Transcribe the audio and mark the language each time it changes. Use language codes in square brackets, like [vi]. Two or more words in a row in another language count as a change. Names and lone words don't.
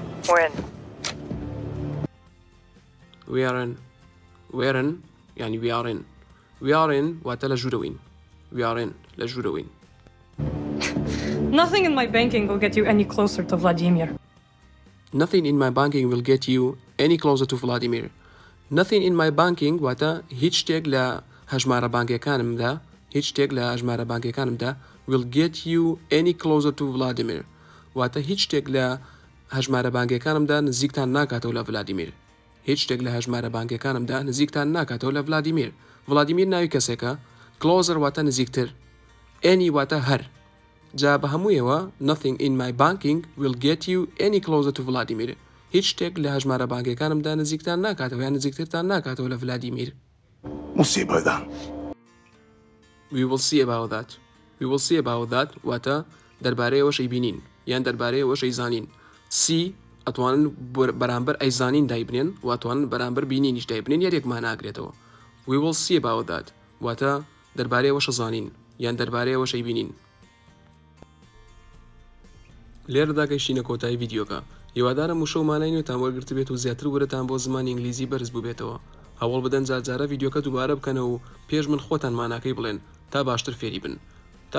[en] We're in. we're in يعني we are in. we are in [ckb] واتە لە ژوورەوەین. [en] we are in [ckb] لە ژوورەوەین. [en] Nothing in my banking will get you any closer to Vladimir. Nothing in my banking will get you any closer to Vladimir. Nothing in my banking [ckb] واتە هیچ شتێک لە هەژمارە بانکیەکانمدا هیچ شتێک لە هەژمارە بانکیەکانمدا [en] will get you any closer to Vladimir. [ckb] واتە هیچ شتێک لە هەژمارە بانکیەکانمدا نزیکتان ناکاتەوە لە ڤلادیمیر. هیچ شتێک لە هەژمارە بانکیەکانمدا نزیکتان ناکاتەوە لە ڤلادیمیر. ڤلادیمیر ناوی کەسێکە. closer واتە نزیکتر. any واتە هەر. جا بە هەموویەوە [en] nothing in my banking will get you any closer to Vladimir. [ckb] هیچ شتێک لە هەژمارە بانکیەکانمدا نزیکتان ناکاتەوە یان نزیکترتان ناکاتەوە لە ڤلادیمیر. [en] We'll see about that. We will see about that. We will see about that [ckb] واتە دەربارەیەوەش ئەیبینین یان دەربارەیەوەش ئەیزانین. see ئەتوانن بەرامبەر ئەیزانین دایبنێن و ئەتوانن بەرامبەر بینینیش دایبنێن یەکمان ناگرێتەوە. [en] We will see about that [ckb] واتە دەربارەیەوەش ئەزانین یان دەربارەیەوەش ئەیبینین. لێرەدا گەیشتینە کۆتایی ڤیدیۆکە. هیوادارم وشەومانای نوێتان وەرگرت بێت و زیاتر وەرەتان بۆ زمانی ئینگلیزی بەرز بووبێتەوە. هەوڵ بدەن جارجارە ڤیدیۆکە دووبارە بکەنەوە و پێش من خۆتان ماناکەی بڵێن تا باشتر فێری بن.